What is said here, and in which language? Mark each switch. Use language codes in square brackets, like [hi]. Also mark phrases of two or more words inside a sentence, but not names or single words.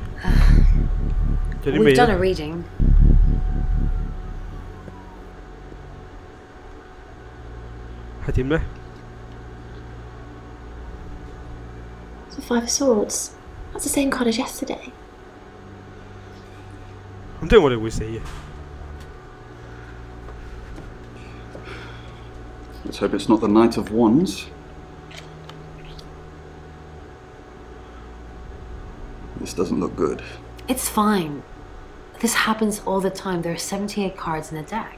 [en] We've done a reading. [yue] 係點呢？ [en] It's the Five of Swords. That's the same card as yesterday. [yue] 咁即係我哋會死嘅。 [en] Let's hope it's not the Knight of Wands. This doesn't look good. It's fine. This happens all the time. There are 78 cards in a deck.